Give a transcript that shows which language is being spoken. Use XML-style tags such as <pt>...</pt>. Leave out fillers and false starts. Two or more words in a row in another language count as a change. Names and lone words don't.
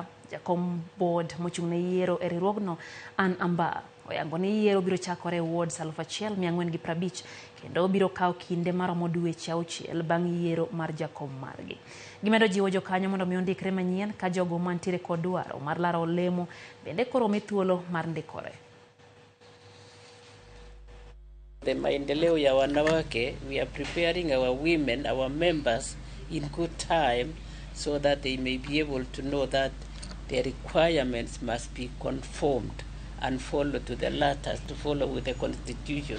<luo>Jakom board mochung' ne yiero e riwruogno Ann Amba oyango ni yiero biro chakore e wards 1450 kendo biro kawo kinde maromo dweche 6 bang' yiero mar jakom margi. Gimedo jiwo jokanyo mondo mi ondikre manyien ka jogo mantiere kod dwaro mar laro olemo bende koro mi thuolo mar ndikore.</luo> <en>The Maendeleo Ya Wanawekwe, we are preparing our women, our members, in good time so that they may be able to know that their requirements must be conformed and follow to the letters, to follow with the constitution.</en>